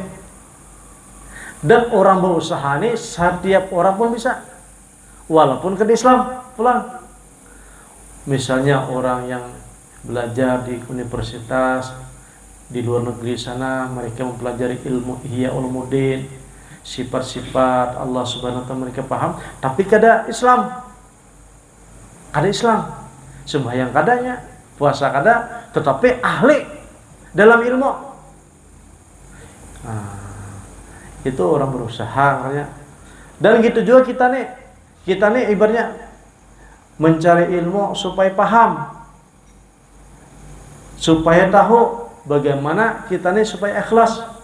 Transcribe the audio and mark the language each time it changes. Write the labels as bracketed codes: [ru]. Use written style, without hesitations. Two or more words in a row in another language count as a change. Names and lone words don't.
[id] Dan orang berusaha ini setiap orang pun bisa, walaupun ke Islam pulang. Misalnya orang yang belajar di universitas di luar negeri sana, mereka mempelajari ilmu Ihya Ulumuddin, sifat-sifat Allah [ar] Subhanahu wa taala [id] mereka paham, tapi kada Islam. [bjn] Sembahyang kadanya, puasa kada, tetapi ahli dalam ilmu. [id] Nah, itu orang berusaha katanya. Dan gitu juga kita nih ibaratnya mencari ilmu supaya paham, supaya tahu bagaimana kita nih supaya ikhlas.